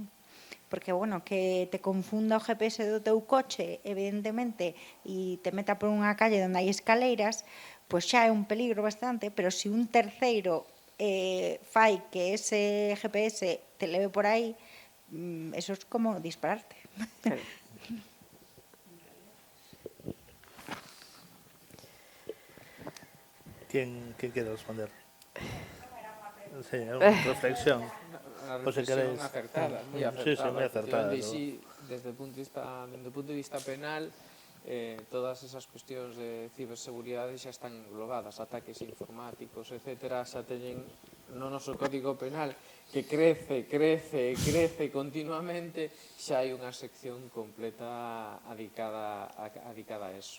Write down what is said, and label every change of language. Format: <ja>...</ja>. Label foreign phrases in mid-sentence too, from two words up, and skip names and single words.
<gl>Porque, que te confunda o GPS do teu coche, evidentemente, e te meta por unha calle onde hai escaleiras, pois xa é un peligro bastante, pero se un terceiro fai que ese GPS te leve por aí, eso é como dispararte. Claro.</gl> <es>¿Quién quiere responder? Sí, una reflexión. Una Pues si reflexión queréis. acertada, muy acertada. Sí, muy acertada. Sí, desde el punto de vista penal,</es> <gl>todas esas cuestións de ciberseguridade xa están englobadas, ataques informáticos, etcétera, xa teñen no noso Código Penal que crece continuamente, xa hai unha sección completa dedicada a eso.</gl>